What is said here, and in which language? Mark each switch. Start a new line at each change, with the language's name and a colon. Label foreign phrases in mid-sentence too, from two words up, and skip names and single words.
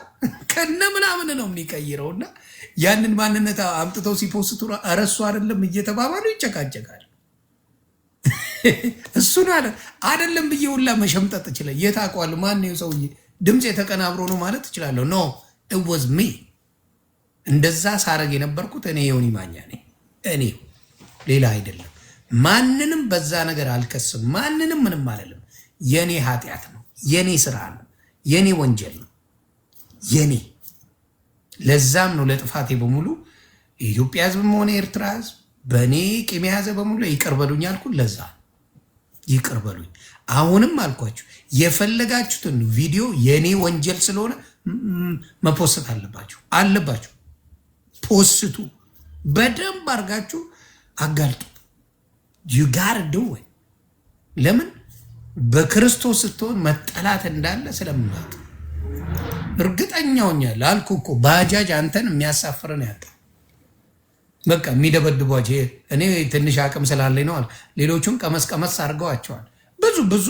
Amharic: ከነ ምናምን ነው የሚቀይረው። እና ያንን ማንነት አምጥተው ሲፖስቱ እረሱ አይደለም እየተባባሉ ይጨቃጨቃል። እሱን አይደለም ብዬ ሁላ መሸምጠጥ ይችላል። የታውቀዋል ማን ነው ሰውዬ ድምፅ የተቀናብሮ ነው ማለት እችላለሁ።
English: no it was me።
Amharic: እንደዛ ሳረግ የነበርኩት እኔ ዮኒ ማኛ ነኝ። እኔ ሌላ አይደለም። ማንንም በዛ ነገር አልከስም። ማንንም ምንም አልልም። የኔ ኃጢአት ነው፣ የኔ ስራ ነው፣ የኔ ወንጀል ነው የኔ። ለዛም ነው ለጥፋቴ በሙሉ የኢትዮጵያ ሕዝብም ሆነ ኤርትራ ሕዝብ በእኔ ቂም የያዘ በሙሉ ይቅር በሉኝ አልኩ። ለዛ ይቅር በሉኝ። አሁንም አልኳችሁ የፈለጋችሁትን ቪዲዮ የኔ ወንጀል ስለሆነ መፖስት አለባችሁ። ፖስቱ በደንብ አድርጋችሁ አጋልጡ።
English: you gotta do it።
Amharic: ለምን በክርስቶስ ስትሆን መጠላት እንዳለ ስለምናውቅ እርግጠኛውኛል። አልኩ እኮ ባጃጅ አንተን የሚያሳፍረን ያጣ በቃ የሚደበድቧቸው እኔ ትንሽ አቅም ስላለኝ ነው አለ። ሌሎቹም ቀመስ አድርገዋቸዋል። ብዙ